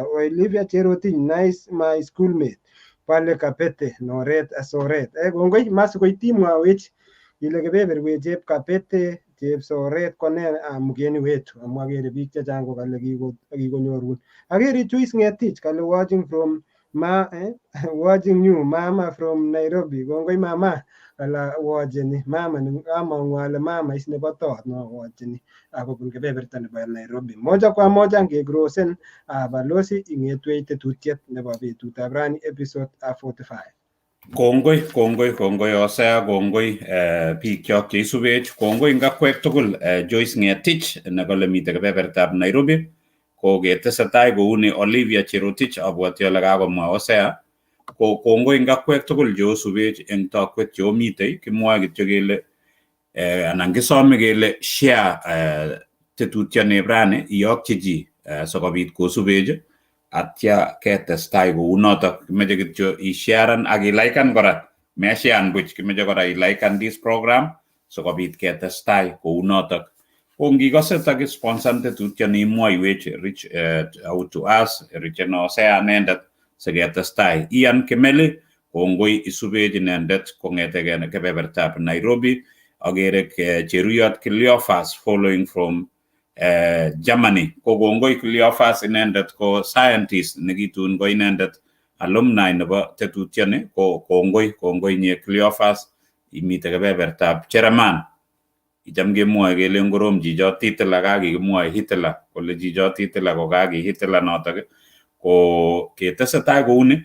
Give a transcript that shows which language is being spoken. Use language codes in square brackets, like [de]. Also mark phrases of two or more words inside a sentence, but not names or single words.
[kln] Olivia Cherotich, [en] Nice my schoolmate pale Kapete Noret Soret. [kln] Kongoi masikoi timwawech ile kebeberwech chep Kapete chep Soret kone [sw] mgeni wetu [kln] amwagere biik chechang ko kale kikonyorun. [en] Agere Joyce Ngetich kale watching from watching you mama from Nairobi. [kln] Kongoi mama ala watcheni mama ni amang'u ale mama is nebo tot no watcheni akobun kebeberta nebo Nairobi. [sw] Moja kwa moja [kln] ngegrosen balozi ing'etwech tetutiet nebo betutab rani episode 45. Kongoi Osea, kongoi biik kyok cheisubech, kongoi ngakwek tugul Joyce Ngetich nekole mite kebebertab Nairobi, ko ketesetai kouni Olivia Cherotich abwoti ole kakomwa Osea, ko kongoi ngakwek tugul cheosubech eng tokwek cheomite, kimwoe kityo kele anan kisome kele share tetutioni rani iyokyi chi sikobit kosubech atya ketestai kou notok. Kimeche kityo isharen ak ilaikan kora, meshean buch, kimeche kora ilaikan [en] this program [kln] sikobit ketestai kou notok. Ko ngikose takisponsor tetutioni imwoiwech [en] Rich out to us, [kln] Rich Osea inendet siketestai. Ian Kimeli kongoi isubech inendet kong'eteke kebebertab Nairobi. [en] Agere Cheruyot Cleophas following from Germany. [kln] Ko kongoi Cleophas inendet ko scientist nekitun ko inendet alumni nebo tetutioni, ko kongoi nye Cleophas imite kebebertab Chereman. Icham kemwoe kele ngorom chichot Hitler, kakikimwoe Hitler kole chichot Hitler ko kaki Hitler notok, ko ketesetai kouni.